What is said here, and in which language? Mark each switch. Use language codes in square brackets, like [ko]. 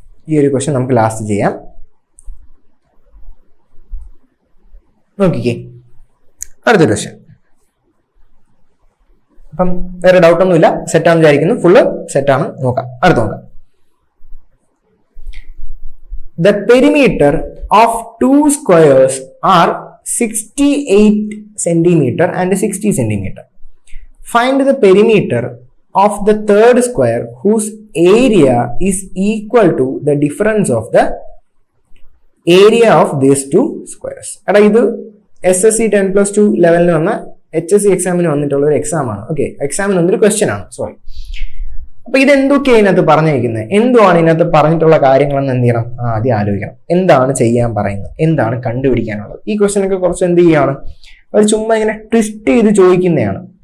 [ml] ഈ ഒരു ക്വസ്റ്റ്യൻ നമുക്ക് ലാസ്റ്റ് ചെയ്യാം. നോക്കിക്കേ, അടുത്തൊരു ക്വസ്റ്റ്യൻ. അപ്പം വേറെ ഡൗട്ടൊന്നുമില്ല, സെറ്റാണെന്ന് വിചാരിക്കുന്നു. ഫുള്ള് സെറ്റാണ്. നോക്കാം, അടുത്ത് നോക്കാം. [en] The perimeter of 2 squares are 68 centimeter and 60 centimeter. Find the perimeter of the third square whose area is equal to the difference of the area of these two squares. [ml] എടാ ഇത് SSC 10+2 ലെവലിന് വന്ന HSC എക്സാമിന് വന്നിട്ടുള്ള ഒരു exam ആണ്. Okay, എക്സാമിന് വന്നൊരു question ആണ്. സോറി. അപ്പൊ ഇതെന്തൊക്കെയാണ് ഇതിനകത്ത് പറഞ്ഞിരിക്കുന്നത്, എന്തുവാണ് ഇതിനകത്ത് പറഞ്ഞിട്ടുള്ള കാര്യങ്ങളെന്ന് എന്ത് ചെയ്യണം, ആദ്യം ആലോചിക്കണം. എന്താണ് ചെയ്യാൻ പറയുന്നത്, എന്താണ് കണ്ടുപിടിക്കാനുള്ളത്. ഈ ക്വസ്റ്റ്യനൊക്കെ കുറച്ച് എന്ത് ചെയ്യാണ്, അവർ ചുമ്മാ ഇങ്ങനെ ട്വിസ്റ്റ് ചെയ്ത് ചോദിക്കുന്നതാണ്.